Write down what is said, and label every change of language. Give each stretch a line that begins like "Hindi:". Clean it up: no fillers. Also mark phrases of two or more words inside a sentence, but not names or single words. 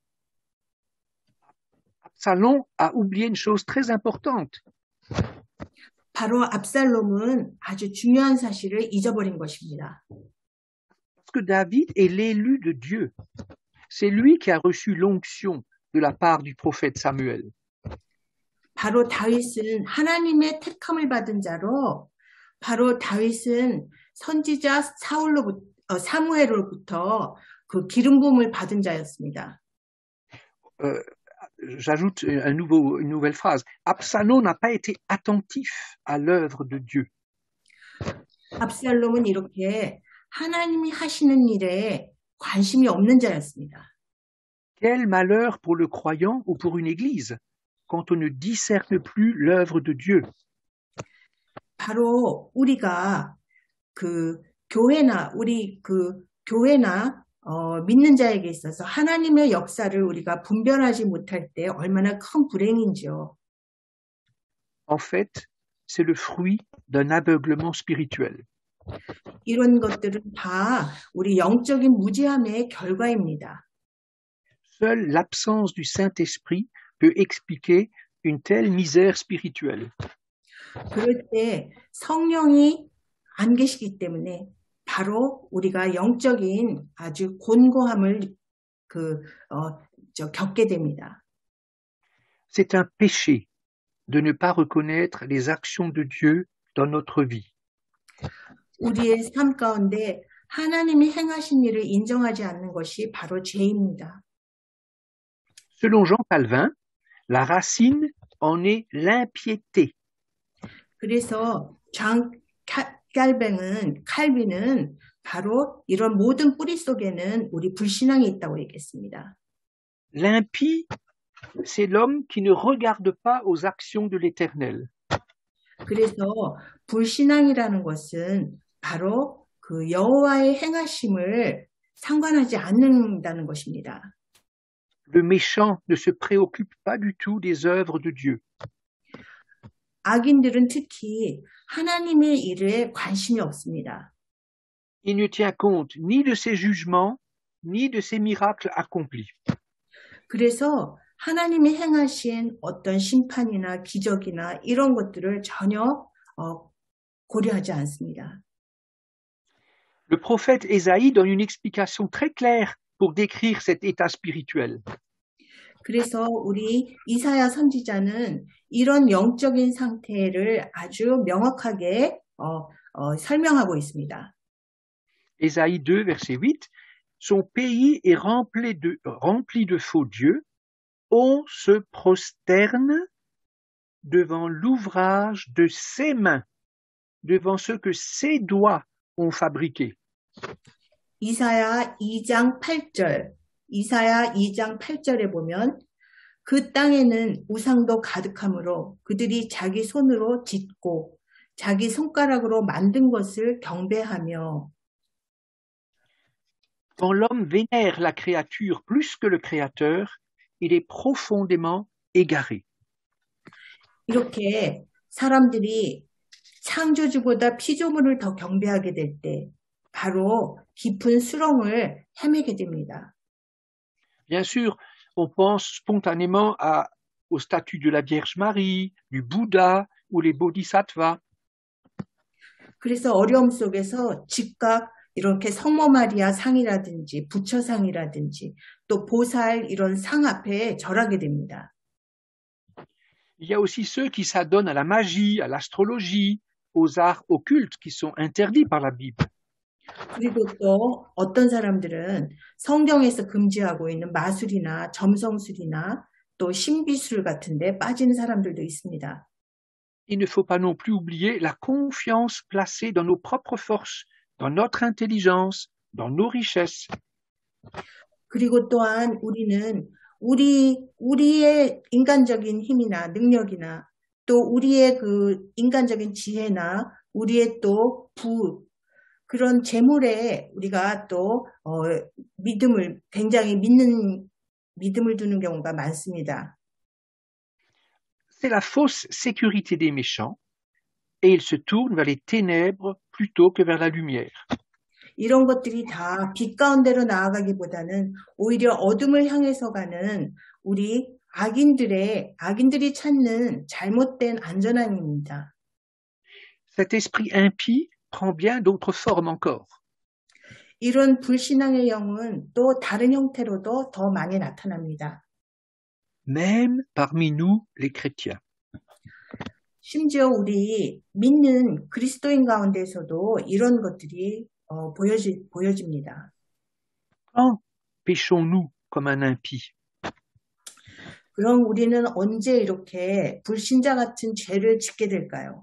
French: Absalom a oublié une chose très importante.
Korean: 바로 압살롬은 아주 중요한 사실을 잊어버린 것입니다.
French: Parce que David est l'élu de Dieu. C'est lui qui a reçu l'onction de la part du prophète Samuel.
Korean: 바로 다윗은 하나님의 택함을 받은 자로, 바로 다윗은 선지자 사무엘로부터 그 기름 부음을 받은 자였습니다.
French: J'ajoute une nouvelle phrase. Absalom n'a pas été attentif à l'œuvre de Dieu.
Korean: 압살롬은 이렇게 하나님이 하시는 일에 관심이 없는 자였습니다.
French: Quel malheur pour le croyant ou pour une église quand on ne discerne plus l'œuvre de Dieu.
Korean: 바로 우리가 교회나 믿는 자에게 있어서 하나님의 역사를 우리가 분별하지 못할 때 얼마나 큰 불행인지요.
French: En fait, c'est le fruit d'un aveuglement spirituel.
Korean: 이런 것들은 다 우리 영적인 무지함의 결과입니다.
French: Seule l'absence du Saint-Esprit peut expliquer une telle misère spirituelle.
Korean: 그럴 때 성령이 안 계시기 때문에 바로 우리가 영적인 아주 곤고함을 겪게 됩니다.
French: C'est un péché de ne pas reconnaître les actions de Dieu dans notre vie.
Korean: 우리의 삶 가운데 하나님이 행하신 일을 인정하지 않는 것이 바로 죄입니다.
French: Selon Jean Calvin, la racine en est l'impiété.
Korean: 그래서 칼빈은 바로 이런 모든 뿌리 속에는 우리 불신앙이 있다고 얘기했습니다.
French: L'impie, c'est l'homme qui ne regarde pas aux actions de l'Éternel.
Korean: 그래서 불신앙이라는 것은 바로 그 여호와의 행하심을 상관하지 않는다는 것입니다.
French: Le méchant ne se préoccupe pas du tout des œuvres de Dieu.
Korean: 악인들은 특히 하나님의 일에 관심이 없습니다.
French: Il ne tient compte ni de ses jugements, ni de ses miracles accomplis.
Korean: 그래서 하나님이 행하신 어떤 심판이나 기적이나 이런 것들을 전혀 고려하지 않습니다.
French: Le prophète Ésaïe donne une explication très claire pour décrire cet état spirituel.
Korean: 그래서 우리 이사야 선지자는 이런 영적인 상태를 아주 명확하게 설명하고 있습니다.
French: Ésaïe 2, verset 8, son pays est rempli de faux dieux, on se prosterne devant l'ouvrage de ses mains, devant ce que ses doigts ont fabriqué.
Korean: 이사야 2장 8절에 보면 그 땅에는 우상도 가득하므로 그들이 자기 손으로 짓고 자기 손가락으로 만든 것을 경배하며.
French: Quand l'homme vénère la créature plus que le créateur, il est profondément égaré.
Korean: 이렇게 사람들이 창조주보다 피조물을 더 경배하게 될 때 바로 깊은 수렁을 헤매게 됩니다.
French: Bien sûr, on pense spontanément aux statues de la Vierge Marie, du Bouddha ou les Bodhisattvas.
Korean: 그래서 어려움 속에서 즉각 이렇게 성모 마리아 상이라든지 부처상이라든지 또 보살 이런 상 앞에 절하게 됩니다.
French: Il y a aussi ceux qui s'adonnent à la magie, à l'astrologie, aux arts occultes qui sont interdits par la Bible.
Korean: 그리고 또 어떤 사람들은 성경에서 금지하고 있는 마술이나 점성술이나 또 신비술 같은 데 빠지는 사람들도 있습니다.
French: Il ne faut pas non plus oublier la confiance placée dans nos propres forces, dans notre intelligence, dans nos richesses.
Korean: 그리고 또한 우리는 우리의 인간적인 힘이나 능력이나 또 우리의 그 인간적인 지혜나 우리의 또 그런 재물에 우리가 또 굉장히 믿음을 두는 경우가 많습니다.
French: C'est la fausse sécurité des méchants et ils se tournent vers les ténèbres plutôt que vers la lumière.
Korean: 이런 것들이 다 빛 가운데로 나아가기보다는 오히려 어둠을 향해서 가는 우리 악인들이 찾는 잘못된 안전함입니다.
French: Cet esprit impie prend bien d'autres formes encore.
Korean: 이런 불신앙의 영은 또 다른 형태로도 더 많이 나타납니다.
French: Même parmi nous, les chrétiens.
Korean: 심지어 우리 믿는 그리스도인 가운데서도 이런 것들이 보여집니다.
French: Quand péchons-nous comme un impie?
Korean: 그럼 우리는 언제 이렇게 불신자 같은 죄를 짓게 될까요?